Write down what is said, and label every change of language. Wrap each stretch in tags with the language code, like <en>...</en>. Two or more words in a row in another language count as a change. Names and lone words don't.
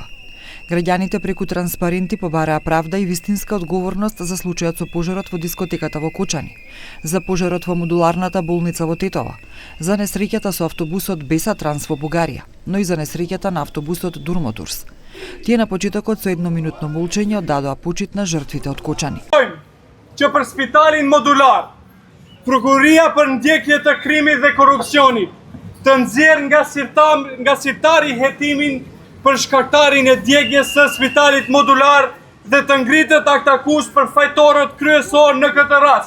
<mk>Граѓаните преку транспаренти побараа правда и вистинска одговорност за случајот со пожарот во дискотеката во Кочани, за пожарот во модуларната болница во Тетово, за несреќата со автобусот Беса Транс во Бугарија, но и за несреќата на автобусот Дурмотурс. Тие на почетокот со едноминутно молчење оддадоа почит на жртвите од Кочани.</mk> <sq>Që për spitalin modular, prokuria për ndjekje të krimit dhe korupcionit, të nxjerr nga sirtari hetimin për shkaktarin e djegjes së spitalit modular dhe të ngritet aktakus për fajtorët kryesor në këtë rast.</sq>